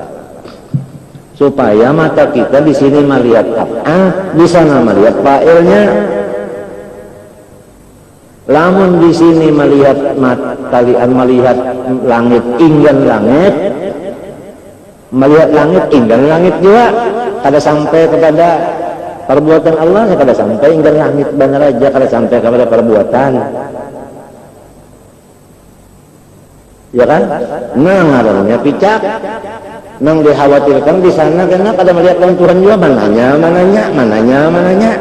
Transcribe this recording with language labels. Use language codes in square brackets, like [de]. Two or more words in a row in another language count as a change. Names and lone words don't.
[id] Supaya mata kita di sini melihat af'al, di sana melihat fa'ilnya. [bjn] Lamun di sini melihat kalian melihat langit inggan langit, melihat langit inggan langit juga, kada sampai kepada perbuatan Allah, kada sampai inggan langit benar aja, kada sampai kepada perbuatan, ya kan? Nah ngarannya picak, nang dikhawatirkan di sana karena kada melihat Tuhan juga, mananya.